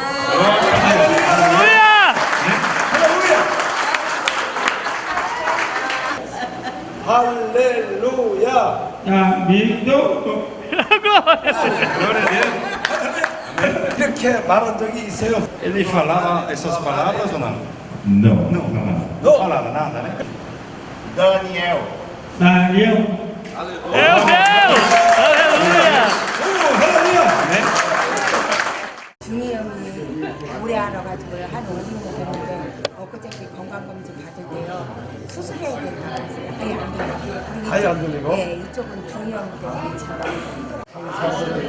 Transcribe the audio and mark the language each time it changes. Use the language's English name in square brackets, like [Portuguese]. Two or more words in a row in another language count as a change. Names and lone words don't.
[Korean] 할렐루야. 아멘도 이렇게 말한 적이 있어요? [Portuguese] Ele falava essas palavras ou não? não. Não falava nada, né? [Korean] 다니엘. Daniel. [Portuguese] Meu Deus! Aleluia! [Korean] 중이 형이 오래 알아가지고 한 5년 됐는데 엊그저께 건강검진 받을 때요 수술해야 된다고 했어요. 아예 안 들리고. 아예 안 들리고? 네, 이쪽은 중이 형 때문에 참.